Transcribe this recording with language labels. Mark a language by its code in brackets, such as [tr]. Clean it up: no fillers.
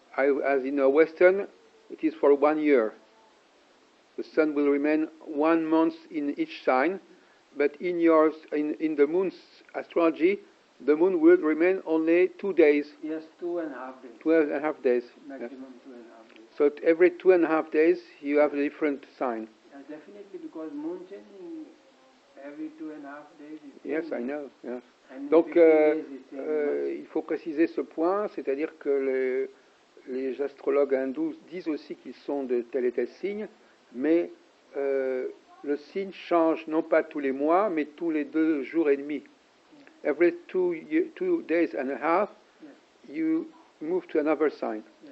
[en] As in Western, it is for 1 year. The sun will remain 1 month in each sign, but in the moon's astrology, the moon will remain only 2 days. Yes, 2.5 days. 2.5 days. Maximum 2.5 days. So every 2.5 days, you have a different sign. Yes, definitely, because moon changing every 2.5 days. Yes, I know. Yes. And [fr] Donc, [en] 50 days it [fr] il faut préciser ce point, c'est-à-dire que les astrologues hindous disent aussi qu'ils sont de tel et tel signe, mais le signe change non pas tous les mois, mais tous les 2 jours et demi. [en] Every 2 days and a half, you move to another sign.